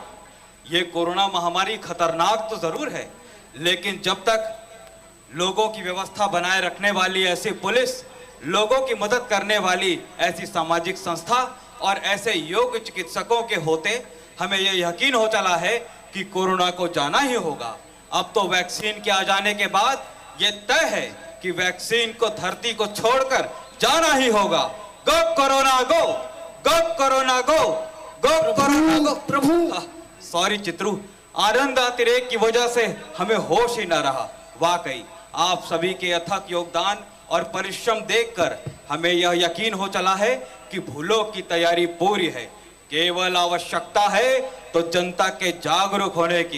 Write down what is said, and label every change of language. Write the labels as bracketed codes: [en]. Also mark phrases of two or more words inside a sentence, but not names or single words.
[hi] ये कोरोना महामारी खतरनाक तो जरूर है, लेकिन जब तक लोगों की व्यवस्था बनाए रखने वाली ऐसी पुलिस, लोगों की मदद करने वाली ऐसी सामाजिक संस्था और ऐसे योग्य चिकित्सकों के होते, हमें यह यकीन हो चला है कि कोरोना को जाना ही होगा। अब तो वैक्सीन के आ जाने के बाद ये तय है कि वैक्सीन को धरती को छोड़कर जाना ही होगा। [en] Go Corona go, go Corona go, go Corona go. [hi] प्रभु सॉरी चित्रू, आनंद अतिरेक की वजह से हमें होश ही न रहा। वाकई आप सभी के अथक योगदान और परिश्रम देखकर हमें यह यकीन हो चला है कि भूलोक की तैयारी पूरी है। केवल आवश्यकता है तो जनता के जागरूक होने की।